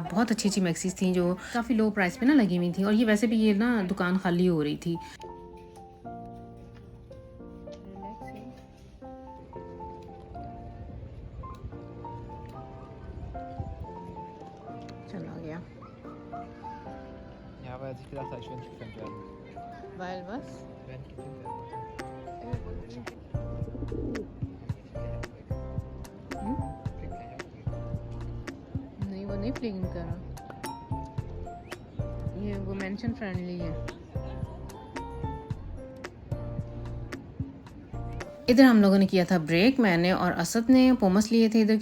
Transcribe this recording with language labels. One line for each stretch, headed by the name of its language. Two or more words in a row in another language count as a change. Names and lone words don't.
Hindi: बहुत अच्छी अच्छी मैक्सीज थी जो काफ़ी
English: low price
Hindi: पे ना लगी हुई थी। और ये वैसे भी ये ना दुकान खाली हो रही थी। चला गया।
German: Ja, weil sich gedacht hat, ich will nicht gefilmt werden. Weil was? Ich werde nicht gefilmt werden.
Hindi: नहीं, वो नहीं फ्लिंग कर रहा, ये वो
English: mention friendly
Hindi: है। इधर हम लोगों ने किया था ब्रेक, मैंने और असद ने पोमस लिए थे इधर के।